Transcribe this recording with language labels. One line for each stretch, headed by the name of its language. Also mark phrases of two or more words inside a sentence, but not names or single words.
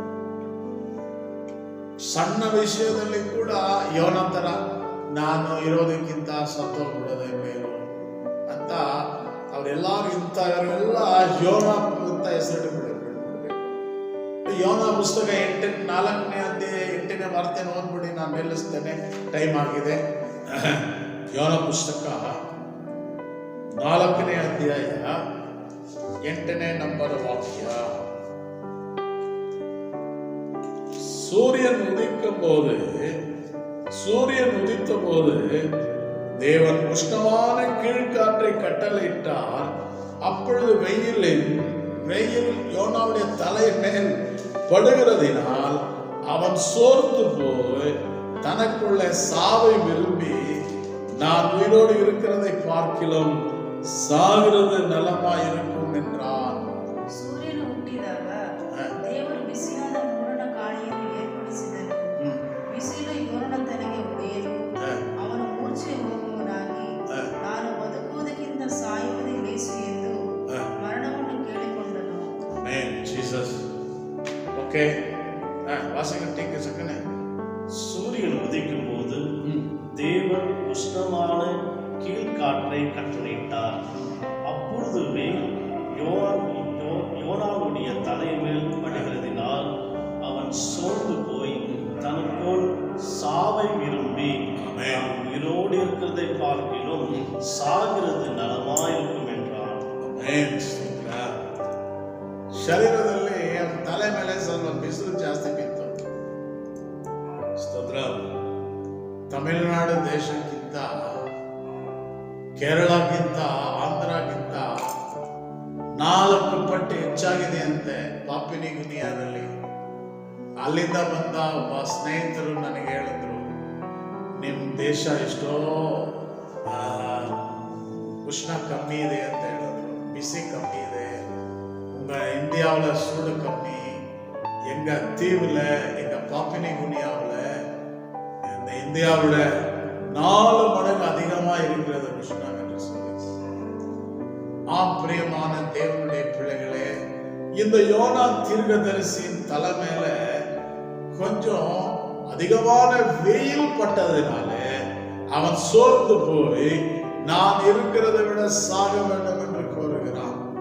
Kannada: ಸಣ್ಣ ವಿಷಯದಲ್ಲಿ ಕೂಡ ಯೋನ ತರ ನಾನು ಇರೋದಕ್ಕಿಂತ ಸತ್ತೋಗ್ಬಿಡೋದೇ ಮೇಲು ಅಂತ ಅವರೆಲ್ಲರಿಗಿಂತ ಯೋನ ಅಂತ ಹೆಸರು ಬಿಡಬೇಕು. ಯೋನ ಪುಸ್ತಕ 4ನೇ ಅಧ್ಯಾಯ 8ನೇ ವಾರ್ತೆನ ಓದ್ಬಿಡಿ, ನಾನು ನಿಲ್ಲಿಸ್ತೇನೆ, ಟೈಮ್ ಆಗಿದೆ. ಯೋನ ಪುಸ್ತಕ 4ನೇ ಅಧ್ಯಾಯ 8ನೇ ನಂಬರ್ ವಾಕ್ಯ.
Tamil: சூரியன் உதித்த போது தேவன் உஷ்ணமான கீழ்காற்றை கட்டளையிட்டார். அப்பொழுது வெயில் யோனாவுடைய தலை மேல் படுகிறதினால் அவன் சோர்ந்து போய் தனக்குள்ள சாவை விரும்பி நான் உயிரோடு இருக்கிறதை பார்க்கிலும் சாகிறது நலமா இருக்கும் என்றான்.
Kannada: ಸೂರ್ಯನು ಹುಟ್ಟಿದಾಗ ದೇವರು ಬಿಸಿಯಾದ ಮೂಡಣ ಗಾಳಿಯನ್ನು ಏರ್ಪಡಿಸಿದನು. ಬಿಸಿಲು ಯೋನನ ತಲೆಗೆ ಹೊಡೆಯಲು ಅವನು ಮೂರ್ಛೆ ಹೋಗುವನಾಗಿ ನಾನು ಬದುಕುವುದಕ್ಕಿಂತ ಸಾಯುವುದೇ ಲೇಸು ಎಂದು ಮರಣವನ್ನು ಕೇಳಿಕೊಂಡನು. ஜீசஸ் ஓகே வாசகன் டீக்க சக்கனே.
Tamil: சூரியன் உதிக்கும் போது தேவன் உஷ்ணமான கீழ்காற்றை கட்டளையிட்டார். அப்பொழுது வெயில் யோனாவுடைய தலைமேல் படுகிறதினால் அவன் சோர்ந்து போய் தனக்குள் சாவை விரும்பி நான் உயிரோடு இருக்கிறதை பார்க்கிலும் சாகிறது நலமாயிருக்கும் என்றான்.
Kannada: ಶರೀರದಲ್ಲಿ ತಲೆ ಮೇಲೆ ಸ್ವಲ್ಪ ಬಿಸಿಲು ಜಾಸ್ತಿ ಬಿತ್ತು. ಸ್ತೋತ್ರ. ತಮಿಳುನಾಡು ದೇಶಕ್ಕಿಂತ, ಕೇರಳಕ್ಕಿಂತ, ಆಂಧ್ರಕ್ಕಿಂತ 4 ಪಟ್ಟು ಹೆಚ್ಚಾಗಿದೆ ಅಂತೆ ಪಾಪಿನಿ ಗುನಿಯಾದಲ್ಲಿ. ಅಲ್ಲಿಂದ ಬಂದ ಒಬ್ಬ ಸ್ನೇಹಿತರು ನನಗೆ ಹೇಳಿದ್ರು, ನಿಮ್ಮ ದೇಶ ಎಷ್ಟೋ ಉಷ್ಣ ಕಮ್ಮಿ ಇದೆ ಅಂತ ಹೇಳಿದ್ರು, ಬಿಸಿ ಕಮ್ಮಿ ಇದೆ,
Tamil: உங்க இந்தியாவில் சூடு கம்மி, எங்க தீவுல எங்க பாப்பினி குனியாவில் இந்த இந்தியாவோட 4 மடங்கு அதிகமா இருக்கிறது உஷ்ணம் என்று சொல்லி. ஆம் பிரியமான தேவனுடைய பிள்ளைகளே, இந்த யோனா தீர்க்கதரிசியின் தலை மேல கொஞ்சம் அதிகமான வெயில் பட்டதினால அவன் சோர்ந்து போய் நான் இருக்கிறதை விட சாக வேண்டும் என்று கோருகிறான்.